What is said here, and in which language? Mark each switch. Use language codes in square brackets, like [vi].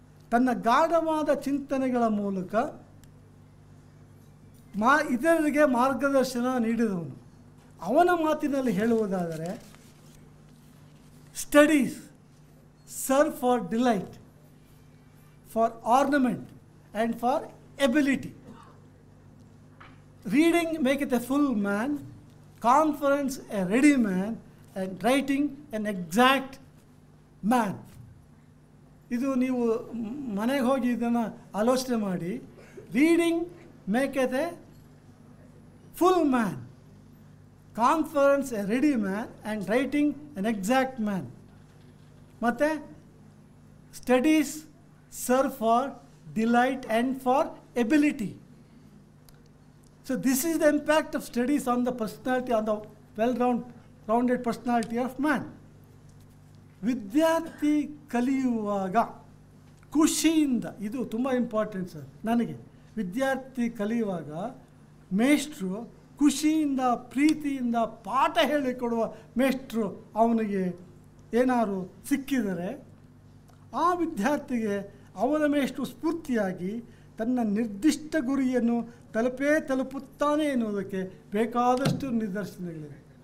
[kn] ತನ್ನ ಗಾಢವಾದ ಚಿಂತನೆಗಳ ಮೂಲಕ ಇತರರಿಗೆ ಮಾರ್ಗದರ್ಶನ ನೀಡಿದವನು. ಅವನ ಮಾತಿನಲ್ಲಿ ಹೇಳುವುದಾದರೆ, [en] Studies serve for delight, for ornament and for ability. Reading maketh a full man, conference a ready man, and writing an exact man. [kn] ಇದು ನೀವು ಮನೆಗೆ ಹೋಗಿ ಇದನ್ನು ಆಲೋಚನೆ ಮಾಡಿ. [en] Reading maketh a full man, conference a ready man, and writing an exact man. ಮತ್ತು studies serve for delight and for ability. So this is the impact of studies on the personality, on the well-rounded personality of man. [kn] ವಿದ್ಯಾರ್ಥಿ ಕಲಿಯುವಾಗ ಖುಷಿಯಿಂದ, ಇದು ತುಂಬ important sir ನನಗೆ. ವಿದ್ಯಾರ್ಥಿ ಕಲಿಯುವಾಗ ಮೇಷ್ಟ್ರು ಖುಷಿಯಿಂದ ಪ್ರೀತಿಯಿಂದ ಪಾಠ ಹೇಳಿಕೊಡುವ ಮೇಷ್ಟ್ರು ಅವನಿಗೆ ಏನಾದ್ರು ಸಿಕ್ಕಿದರೆ ಆ ವಿದ್ಯಾರ್ಥಿಗೆ ಅವನ ಮೇಷ್ಟ್ರು ಸ್ಫೂರ್ತಿಯಾಗಿ ತನ್ನ ನಿರ್ದಿಷ್ಟ ಗುರಿಯನ್ನು ತಲುಪುತ್ತಾನೆ ಎನ್ನುವುದಕ್ಕೆ ಬೇಕಾದಷ್ಟು ನಿದರ್ಶನಗಳಿವೆ.